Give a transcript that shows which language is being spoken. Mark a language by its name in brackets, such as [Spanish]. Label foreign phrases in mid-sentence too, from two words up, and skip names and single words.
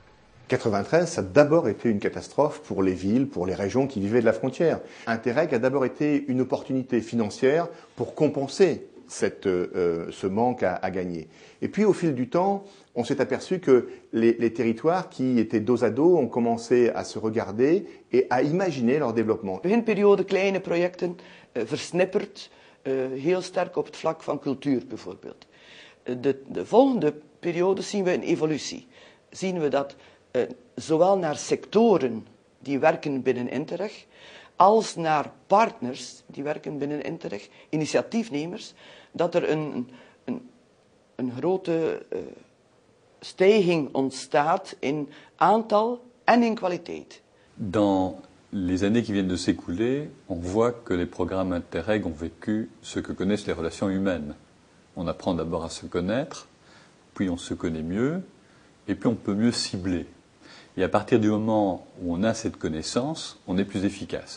[French] 93, ça a d'abord été une catastrophe pour les villes, pour les régions qui vivaient de la frontière. Interreg a d'abord été une opportunité financière pour compenser ce manque à gagner. Et puis au fil du temps, on s'est aperçu que les territoires qui étaient dos à dos ont commencé à se regarder et à imaginer leur développement. [Dutch] Beginperiode kleine projecten, versnipperd, heel sterk op het vlak van cultuur bijvoorbeeld. De volgende periode zien we een evolutie. Zien we dat zowel naar sectoren die werken binnen Interreg, als naar partners die werken binnen Interreg, initiatiefnemers, dat er een grote stijging ontstaat in aantal en in kwaliteit. [French] Dans Les années qui viennent de s'écouler, on voit que les programmes Interreg ont vécu ce que connaissent les relations humaines. On apprend d'abord à se connaître, puis on se connaît mieux, et puis on peut mieux cibler. Et à partir du moment où on a cette connaissance, on est plus efficace.